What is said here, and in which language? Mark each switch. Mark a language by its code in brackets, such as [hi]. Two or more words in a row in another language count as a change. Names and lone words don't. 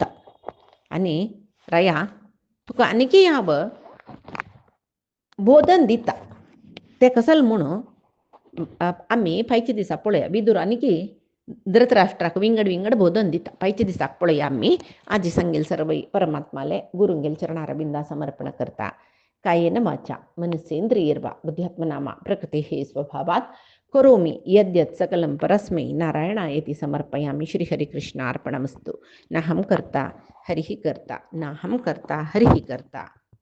[kok] आनी राया तुका आनीकय हांव बोधन दिता. ते कसल म्हणून आमी फायच्या दिसा पळया विदूर आनीकी धृतराष्ट्राक विंगड बोधन दिता. फायच्या दिसाक पळया आमी आजी सांगेल सर्व परमात्माले गुरुंगेल चरणार बिंदा समर्पण करता. [sa] कायेन वाचा मनसेंद्रियर्वा बुद्ध्यात्मनामा प्रकृतेः स्वभावात् करोमि यद्यत् सकलं परस्मै नारायणायेति समर्पयामि. श्रीहरिकृष्णार्पणमस्तु. नाहं कर्ता हरिः कर्ता नाहं कर्ता हरिः कर्ता.